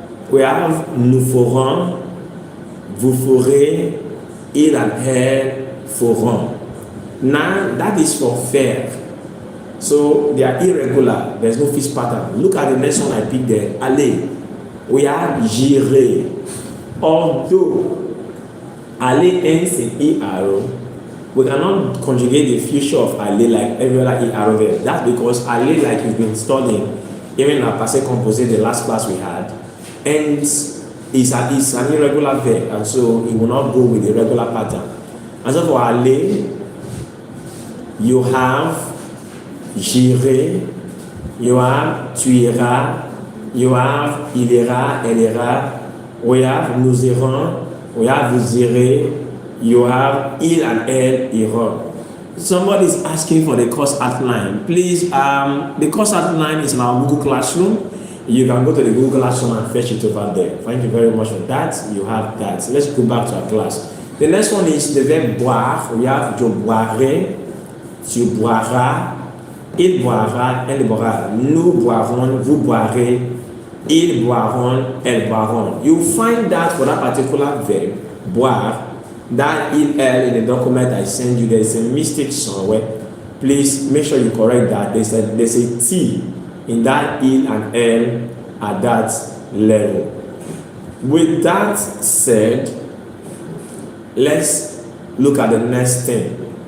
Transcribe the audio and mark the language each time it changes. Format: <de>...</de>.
<en>We have</en> <fr>nous ferons, vous ferez, il and elle feront.</fr> <en>Now, that is for faire. So, they are irregular. There's no fixed pattern. Look at the next one I picked there. Aller. We have</en> <fr>j'irai.</fr> <en>Although aller ends in ER, we cannot conjugate the future of aller like every other ER verb. That's because aller, like you've been studying, even in our passé composé, the last class we had, and it's an irregular verb, and so it will not go with the regular pattern. And so for</en> <fr>aller, you have j'irai, you have tu iras, you have il ira, elle ira, we have nous irons, we have vous irez, you have il and elle iront.</fr> <en>Somebody is asking for the course outline. Please, the course outline is in our Google Classroom. You can go to the Google Classroom and fetch it over there. Thank you very much for that. You have that. Let's go back to our class. The next one is the verb boire. We have</en> <fr>je boirai, tu boiras, il boira, elle boira, nous boirons, vous boirez, ils boiront, elles boiront.</fr> <en>You find that for that particular verb, boire, that il, elle in the document I send you, there is a mistake somewhere. Please make sure you correct that. There's a T in that il and elle at that level. With that said, let's look at the next thing.</en>